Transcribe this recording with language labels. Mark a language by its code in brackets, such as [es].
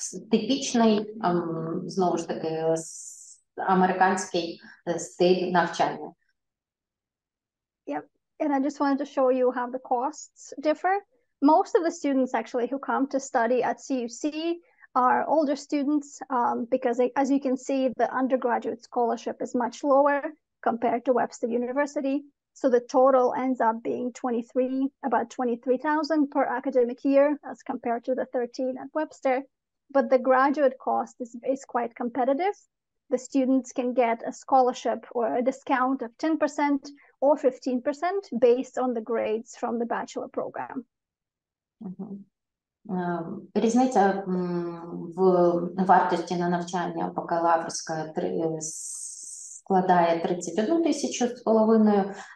[uk] Типічний, знову ж таки, американський стиль навчання. [en] Yep, and I just wanted to show you how the costs differ. Most of the students actually who come to study at CUC are older students because as you can see, the undergraduate scholarship is much lower compared to Webster University. So the total ends up being about 23,000 per academic year as compared to the 13 at Webster. But the graduate cost is quite competitive. The students can get a scholarship or a discount of 10% or 15% based on the grades from the bachelor program. [uk] Різниця в вартості на навчання бакалаврська складає 31 тисячу з половиною.